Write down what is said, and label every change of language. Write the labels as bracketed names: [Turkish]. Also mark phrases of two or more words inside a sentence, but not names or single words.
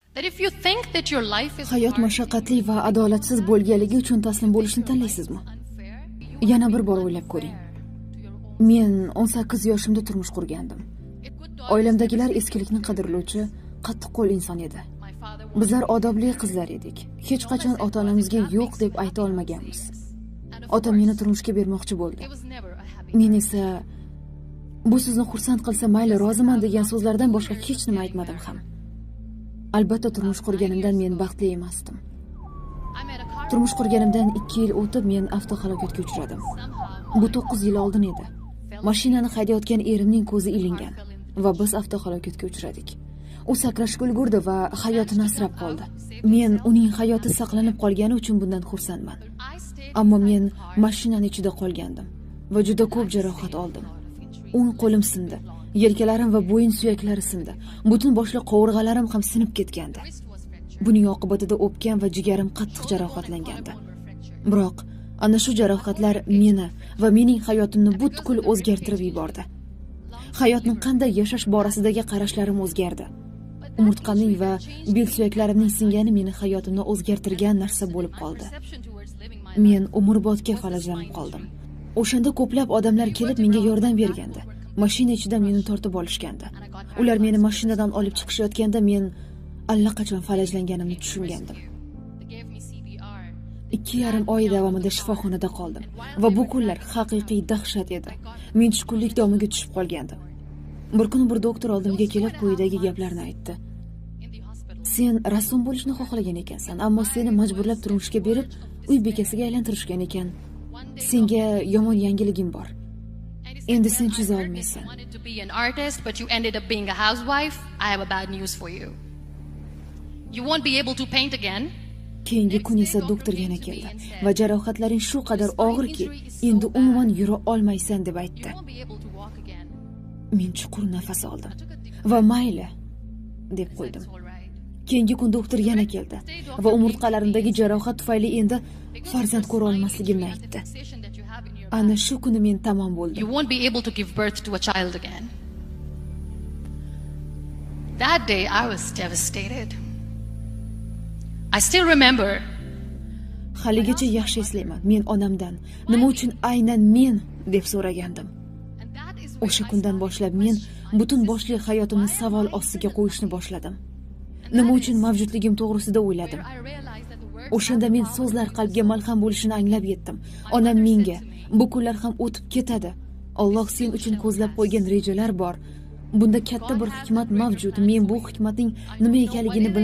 [English] that if you think that your life is [Uzbek] Hayot mashaqqatli va adolatsiz bo'lganligi uchun taslim bo'lishni tanlaysizmi? [English] unfair, [Uzbek] Yana bir bor o'ylab ko'ring. Men 18 yoshimda turmush qurgandim. [English] it could [Uzbek] Oilamdagilar eskilikni qadrlovchi, qattiqqo'l inson edi. [English] my father [Uzbek] Bizlar odobli qizlar edik. Hech qachon ota-onamizga yo'q deb ayta olmaganmiz. Otam meni turmushga bermoqchi bo'ldi. [English] it was never a happy. [Uzbek] Men esa bu sizni xursand qilsa mayli, roziman degan so'zlardan boshqa hech nima aytmadim ham. Albatta turmush qurganimdan men baxtli emasdim. [English] I met a car [Uzbek] Turmush qurganimdan 2 yil o'tib men avtohalokatga uchradim. [English] somehow. [Uzbek] Bu 9 yil oldin edi. Mashinani haydayotgan erimning ko'zi ilingan va biz avtohalokatga uchradik. U sakrashga ulgurdi va hayotini asrab qoldi. Men uning hayoti saqlanib qolgani uchun bundan xursandman. [English] I stayed [Uzbek] Ammo men mashinaning ichida qolgandim va juda ko'p jarohat oldim. O'ng qo'lim sindi, yelkalarim va bo'yin suyaklari sindi. Butun boshli qovurg'alarim ham sinib ketgandi. [English] wrist was fractured. [Uzbek] Buning oqibatida o'pkam va jigarim qattiq jarohatlangandi. Biroq ana shu jarohatlar meni va mening hayotimni butkul o'zgartirib yubordi. Hayotni qanday yashash borasidagi qarashlarim o'zgardi. Umurtqamning va bel suyaklarimning singani meni hayotimni o'zgartirgan narsa bo'lib qoldi. [English] Perception towards living my [Uzbek] Men umrbodga falajlanib qoldim. O'shanda ko'plab odamlar kelib menga yordam bergandi. Mashina ichidan meni tortib olishgandi. Ular meni mashinadan olib chiqishayotganda men allaqachon falajlanganimni tushungandim. [English] they gave me CPR. [Uzbek] 2,5 oy davomida shifoxonada qoldim va bu kunlar haqiqiy dahshat edi. Men tushkunlik domiga tushib qolgandim. Bir kuni bir doktor oldimga kelib quyidagi gaplarni aytdi. [English] In the hospital, [Uzbek] Sen rassom bo'lishni xohlagan ekansan, ammo seni majburlab turmushga berib, uy bekasiga aylantirishgan ekan. Senga yomon yangiligim bor. Endi sen chiza olmaysan. [English] you wanted to be an artist, but you ended up being a housewife. I have a bad news for you. You won't be able to paint again. [Uzbek] Keyingi kun esa doktor yana keldi va jarohatlaring shu qadar og'irki, endi umuman yura olmaysan deb aytdi. [English] You won't be able to walk again. [Uzbek] Men chuqur nafas oldim va mayli deb qo'ydim. [English] It's all right. [Uzbek] Keyingi kun doktor yana keldi va umurtqalarimdagi jarohat tufayli endi farzand ko'ra olmasligimni aytdi. [English] Fixation that you have in your [Uzbek] Ana shu kuni men tamom bo'ldim. [English] you won't be able to give birth to a child again. That day I was devastated. I still remember [Uzbek] Haligacha yaxshi eslayman. Men onamdan nima uchun aynan men deb so'ragandim. [English] and that is [Uzbek] O'sha kundan boshlab men butun boshli hayotimni savol ostiga qo'yishni boshladim. Nima uchun mavjudligim to'g'risida o'yladim. [English] I realized that the words [Uzbek] O'shanda men so'zlar qalbga malham bo'lishini anglab yetdim. Onam menga, bu kunlar ham o'tib ketadi. Alloh sen uchun ko'zlab qo'ygan rejalar bor. Bunda katta bir hikmat mavjud. Men bu hikmatning nima ekanligini bilmayman.